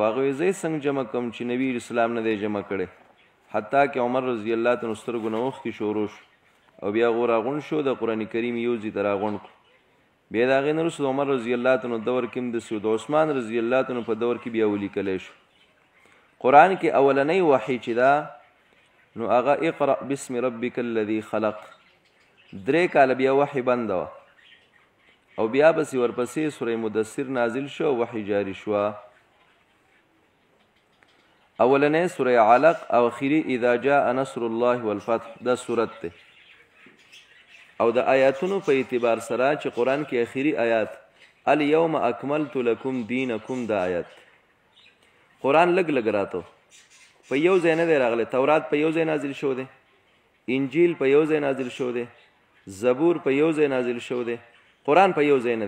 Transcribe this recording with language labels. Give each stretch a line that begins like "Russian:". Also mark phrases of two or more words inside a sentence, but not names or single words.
Pashto: هغه وایي زه څنګه جمع کوم چې نبی اسلام نه دی جمع کړی. حتی کې عمر
Arabic: رضی الله عنه
Pashto: سترګو نه اوښکې شروع شو او بیا هغه راغونډ شو، د قرآن کریم یو ځای ته راغونډ کړو. بیا د هغې نه وروسته د عمر
Arabic: رضی الله عنه
Pashto: دور کې هم داسې و، د عثمان
Arabic: رضی الله عنه
Pashto: په دور کې بیا ولیکلی شو. قرآن کې اولنی وحی چې ده نو هغه
Arabic: اقرأ بسم ربک الذي خلق.
Pashto: 3 کاله بیا وحی بنده وه او بیا پسې ورپسې سوره مدثر نازل شو، وحی جاری شوه. اولنې سوره علق او اخیری
Arabic: اذا جاء نصر الله والفتح
Pashto: دا سورت ده. او د آیاتونو په اعتبار سره چې قرآن کې اخیری آیات
Arabic: الیوم اکملت لکم دینکم
Pashto: دا آیات قرآن لګ لګ راتو په یو ځای نه دی راغلی. تورات په یو ځای نازل شو دی، انجیل په یو ځای نازل شو دی، زبور په یو ځای نازل شو دی، قرآن په یو ځای نه دی.